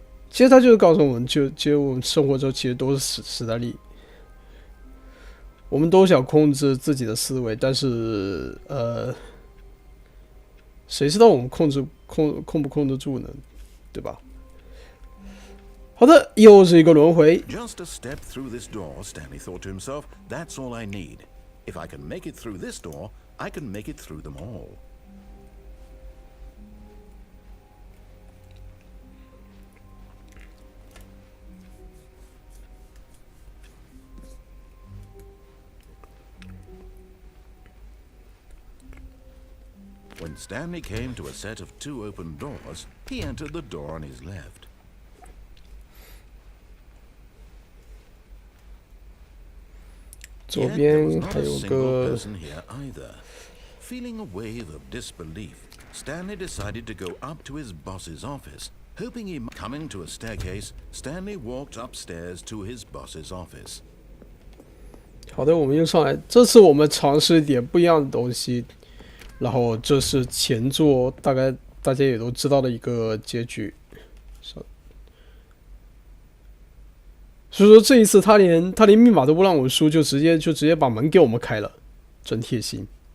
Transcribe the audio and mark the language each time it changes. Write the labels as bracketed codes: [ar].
[zh] 其实他就是告诉我们，其实我们生活中其实都是史丹利，我们都想控制自己的思维，但是谁知道我们控不控得住呢？对吧？好的，又是一个轮回。 [en] Just a step through this door, Stanley thought to himself, that's all I need. If I can make it through this door, I can make it through them all. When Stanley came to a set of 2 open doors, he entered the door on his left. Yet there was not a single person here either. Feeling a wave of disbelief, Stanley decided to go up to his boss's office, hoping he might. Coming to a staircase, Stanley walked upstairs to his boss's office. [zh] 好的，我们又上来。这次我们尝试一点不一样的东西，然后这是前作，大概大家也都知道的一个结局。所以说这一次他连密码都不让我输，就直接把门给我们开了，真贴心。